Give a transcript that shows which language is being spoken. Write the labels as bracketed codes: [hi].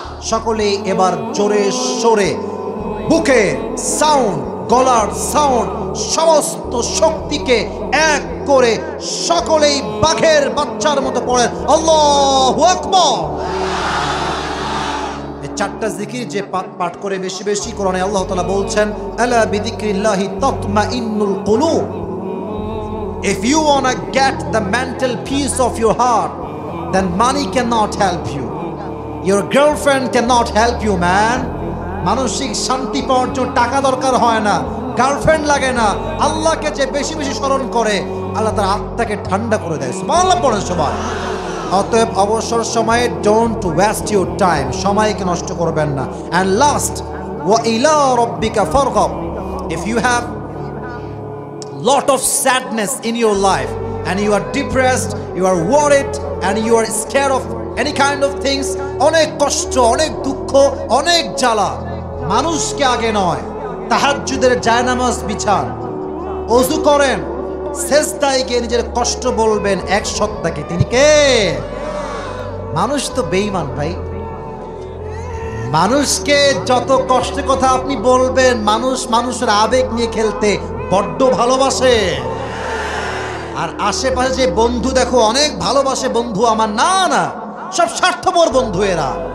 [bn] সকলেই এবার জোরে সোরে, বুকে সাউন্ড, গলার সাউন্ড, সমস্ত শক্তিকে এক করে সকলেই বাঘের বাচ্চার মতো পড়েন আল্লাহু আকবার। এই 4টা জিকির যে পাঠ করে বেশি বেশি, কোরআনে আল্লাহ তাআলা বলছেন, [ar] আলা বিযিকরিল্লাহি তাতমাইন্নুল কুলুব। [en] If you want to get the mental peace of your heart, then money cannot help you. Your girlfriend cannot help you, man. [bn] মানসিক শান্তি পাওয়ার জন্য টাকা দরকার হয় না, গার্লফ্রেন্ড লাগে না। আল্লাহকে যে বেশি বেশি স্মরণ করে, আল্লাহ তার আত্মাকে ঠান্ডা করে দেয়। সুবহানাল্লাহ পড়েন সবাই। অতএব অবসর সময়ে [en] don't waste your time, [bn] সময়কে নষ্ট করবেন না। [en] and last [ar] ওয়া ইলা রাব্বিকা ফারগাব। [en] If you have lot of sadness in your life and you are depressed, you are worried and you are scared of any kind of things, [bn] অনেক কষ্ট, অনেক দুঃখ, অনেক জ্বালা, মানুষকে আগে নয়, তাহাজ্জুদের জায়নামাজ বিছান, ওযু করেন, সেজদায় গিয়ে নিজের কষ্ট বলবেন এক সত্তাকে, তিনি কে? মানুষ তো বেঈমান ভাই। মানুষকে যত কষ্টের কথা আপনি বলবেন, মানুষ মানুষের আবেগ নিয়ে খেলতে বড্ড ভালোবাসে। আর আশেপাশে যে বন্ধু দেখো অনেক ভালোবাসে বন্ধু আমার, না না, সব স্বার্থপর বন্ধু এরা।